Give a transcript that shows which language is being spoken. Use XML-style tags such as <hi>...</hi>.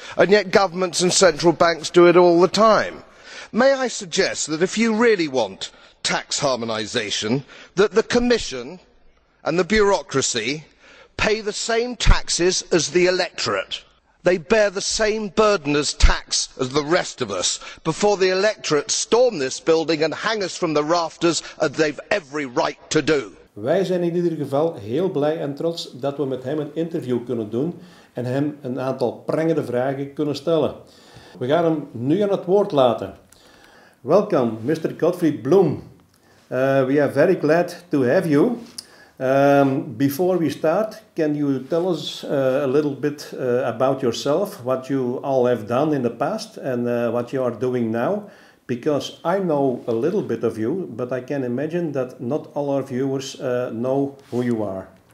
<en>And yet governments and central banks do it all the time. May I suggest that if you really want tax harmonisation, that the Commission and the bureaucracy pay the same taxes as the electorate. They bear the same burden as tax as the rest of us before the electorate storm this building and hang us from the rafters as they've every right to do.</en> <nl>Wij zijn in ieder geval heel blij en trots dat we met hem een interview kunnen doen en hem een aantal prangende vragen kunnen stellen. We gaan hem nu aan het woord laten.</nl> <en>Welcome, Mr. Godfrey Bloom. We are very glad to have you. Before we start, can you tell us a little bit about yourself, what you all have done in the past and what you are doing now? Because I know a little bit of you, but I can imagine that not all our viewers know who you are.</en>